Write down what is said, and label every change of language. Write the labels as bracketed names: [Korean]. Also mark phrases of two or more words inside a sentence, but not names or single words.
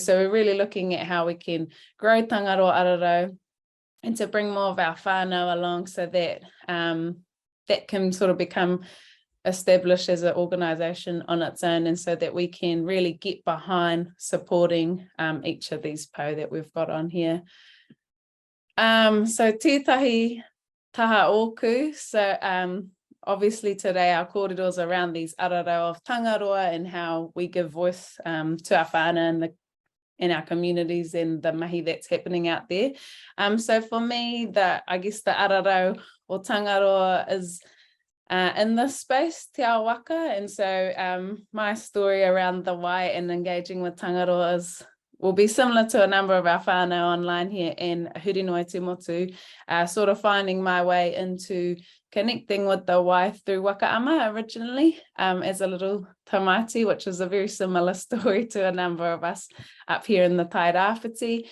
[English] So we're really looking at how we can grow Tangaroa Ara Rau and to bring more of our whānau along, so that that can sort of become established as an organisation on its own, and so that we can really get behind supporting each of these pou that we've got on here. [Māori] So tētahi taha oku. [English] So obviously today our kōrero is around these [Māori] ara rau [English] of Tangaroa and how we give voice to our whānau in our communities and the mahi that's happening out there. So for me, I guess the [Māori] ara rau [English] or Tangaroa is in this space, [Māori] te ao waka. [English] And so my story around the why and engaging with Tangaroa will be similar to a number of our whānau online here in [Māori] Hurinoi Te Motu, [English] sort of finding my way into connecting with the why through [Māori] waka ama [English] originally as a little tamaiti, which is a very similar story to a number of us up here in the Tairāwhiti.